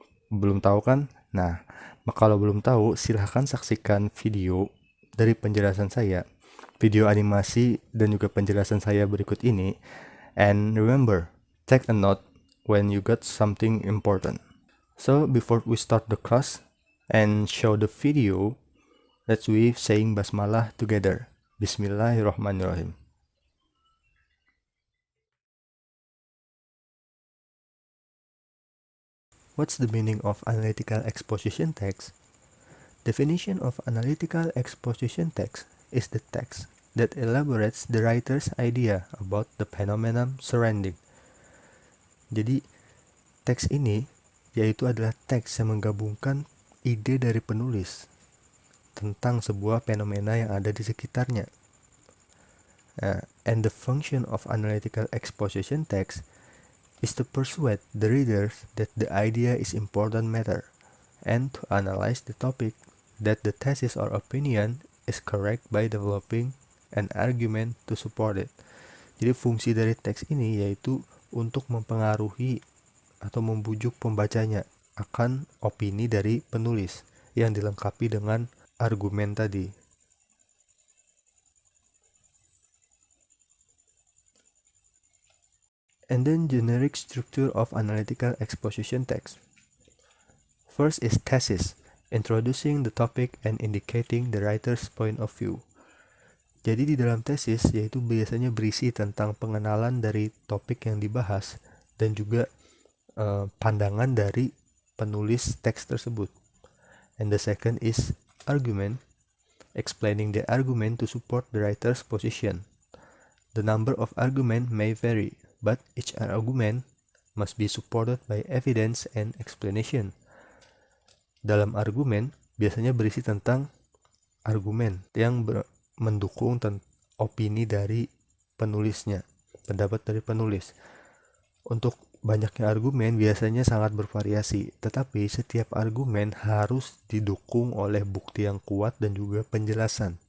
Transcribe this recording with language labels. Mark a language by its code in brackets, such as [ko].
[id] Belum tahu kan? Nah, kalau belum tahu, silahkan saksikan video dari penjelasan saya, video animasi dan juga penjelasan saya berikut ini. [en] And remember, take a note when you got something important. So, before we start the class and show the video, let's we saying basmalah together. [ar] Bismillahirrahmanirrahim. [en] What's the meaning of analytical exposition text? Definition of analytical exposition text is the text that elaborates the writer's idea about the phenomenon surrounding. [id] Jadi, teks ini yaitu adalah teks yang menggabungkan ide dari penulis tentang sebuah fenomena yang ada di sekitarnya. [en] And the function of analytical exposition text is to persuade the readers that the idea is important matter and to analyze the topic that the thesis or opinion is correct by developing an argument to support it. [id] Jadi fungsi dari teks ini yaitu untuk mempengaruhi atau membujuk pembacanya akan opini dari penulis yang dilengkapi dengan argumen tadi. [en] And then generic structure of analytical exposition text. First is thesis, introducing the topic and indicating the writer's point of view. [id] Jadi di dalam tesis yaitu biasanya berisi tentang pengenalan dari topik yang dibahas dan juga pandangan dari penulis teks tersebut. [en] And the second is argument, explaining the argument to support the writer's position. The number of argument may vary, but each argument must be supported by evidence and explanation. [id] Dalam argumen biasanya berisi tentang argumen yang mendukung opini dari penulisnya, pendapat dari penulis. Untuk banyaknya argumen biasanya sangat bervariasi, tetapi setiap argumen harus didukung oleh bukti yang kuat dan juga penjelasan.